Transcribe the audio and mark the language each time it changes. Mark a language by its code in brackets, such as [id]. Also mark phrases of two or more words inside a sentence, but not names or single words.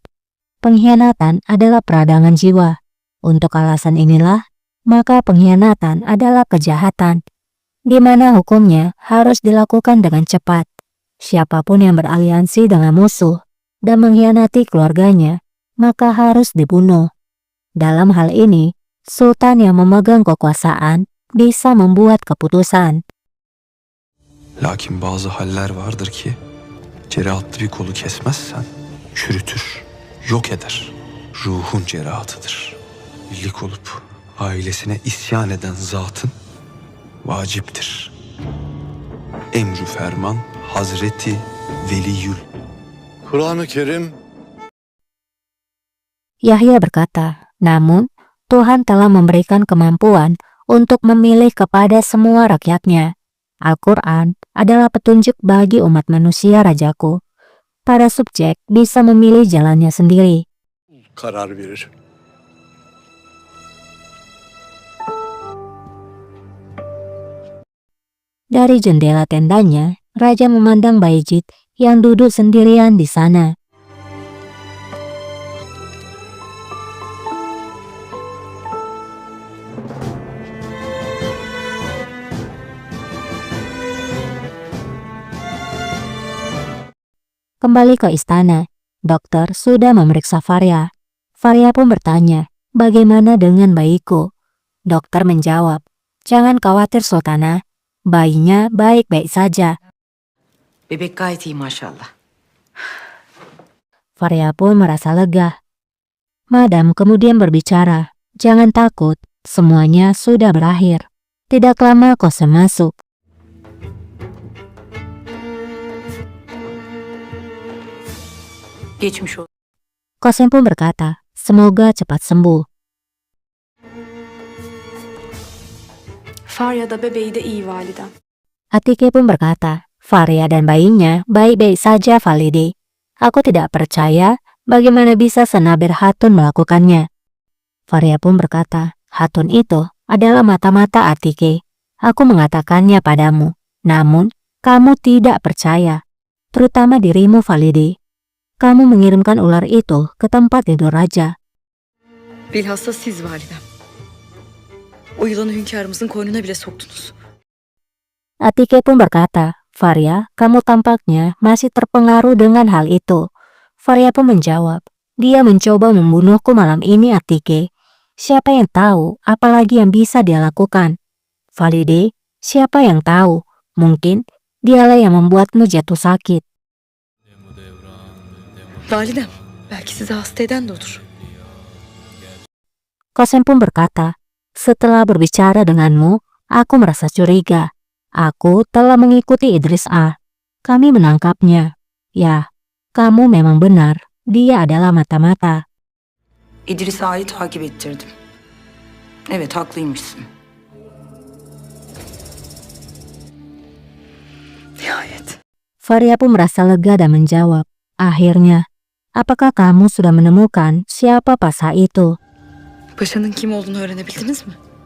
[id] Pengkhianatan adalah peradangan jiwa. Untuk alasan inilah, maka pengkhianatan adalah kejahatan, di mana hukumnya harus dilakukan dengan cepat. Siapapun yang beraliansi dengan musuh dan mengkhianati keluarganya, maka harus dibunuh. Dalam hal ini, Sultan yang memegang kekuasaan bisa membuat keputusan. [tr] Lakin bazı haller vardır ki cerahatlı bir kolu kesmezsen çürütür, yok eder. Ruhun cerahatıdır. Birlik olup ailesine isyan eden zatın vaciptir. Emrü ferman Hazreti Veliyül. Kur'an-ı Kerim [id] Yahya berkata, namun Tuhan telah memberikan kemampuan untuk memilih kepada semua rakyatnya. Al-Quran adalah petunjuk bagi umat manusia rajaku. Para subjek bisa memilih jalannya sendiri. [tr] karar verir. [id] Dari jendela tendanya, Raja memandang Bayezid yang duduk sendirian di sana. Kembali ke istana, dokter sudah memeriksa Faria. Faria pun bertanya, bagaimana dengan bayiku? Dokter menjawab, jangan khawatir Sultana, bayinya baik-baik saja. [tr] Bebek gayet iyi maşallah. [id] Faria pun merasa lega. Madam kemudian berbicara, jangan takut, semuanya sudah berakhir. Tidak lama Kosem masuk. [tr] Geçmiş olsun. [id] Kosem pun berkata, semoga cepat sembuh. [tr] Farya da bebeği de iyi validem. [id] Atike pun berkata, Faria dan bayinya baik-baik saja Valide. Aku tidak percaya bagaimana bisa Senabir Hatun melakukannya. Faria pun berkata, Hatun itu adalah mata-mata Atike. Aku mengatakannya padamu, namun kamu tidak percaya, terutama dirimu Valide. Kamu mengirimkan ular itu ke tempat tidur raja. [tr] Bilhassa siz validem. O yılanı hünkârımızın koynuna bile soktunuz. [id] Atike pun berkata, Faria, kamu tampaknya masih terpengaruh dengan hal itu. Faria pun menjawab, dia mencoba membunuhku malam ini Atike. Siapa yang tahu apalagi yang bisa dia lakukan? Valide, siapa yang tahu? Mungkin dialah yang membuatmu jatuh sakit. [tr] Validem, belki sizi hasta eden de odur. [id] Kosem pun berkata, setelah berbicara denganmu, aku merasa curiga. Aku telah mengikuti Idris A. Kami menangkapnya. Ya, kamu memang benar. Dia adalah mata-mata. [tr] İdris Ağa'yı takip ettirdim. Evet haklıymışsın. Nihayet. [id] Faria pun merasa lega dan menjawab, akhirnya, apakah kamu sudah menemukan siapa Pasa itu? [tr] Paşanın kim olduğunu öğrenebildiniz mi?